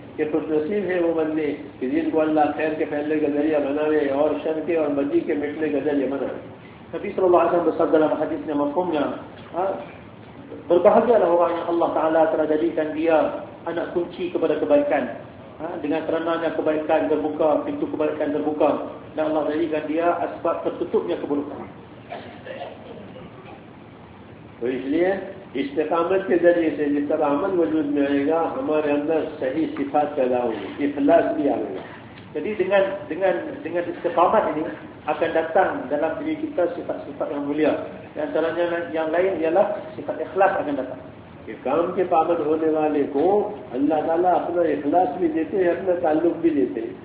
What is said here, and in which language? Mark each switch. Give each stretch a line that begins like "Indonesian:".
Urdu: کہ خوش نصیب ہے وہ بندے کہ جن کو اللہ خیر کے پھیلنے کا ذریعہ بناوے اور شر کے اور بدی کے مٹنے کا ذریعہ بناوے. نبی صلی اللہ علیہ وسلم صلی اللہ علیہ وسلم نے مفہوم یہاں
Malay: berbahagialah orang yang Allah Ta'ala telah jadikan dia anak kunci kepada kebaikan dengan kerananya kebaikan terbuka, pintu kebaikan terbuka, dan Allah jadikan dia asbab tertutupnya keburukan.
Urdu: Jadi استقامت کے ذریعے سے جس طرح عمل وجود میں آئے گا ہمارے اندر صحیح صفات پیدا ہوں گی, اخلاص بھی آئے گا.
Malay: Jadi dengan istiqamah ini akan datang dalam diri kita sifat-sifat yang mulia. Yang antaranya yang lain ialah sifat ikhlas akan datang.
Urdu: کہ کام کے پابند ہونے والے کو اللہ تعالیٰ اپنا اخلاص بھی دیتے ہیں, اپنا تعلق بھی دیتے ہیں.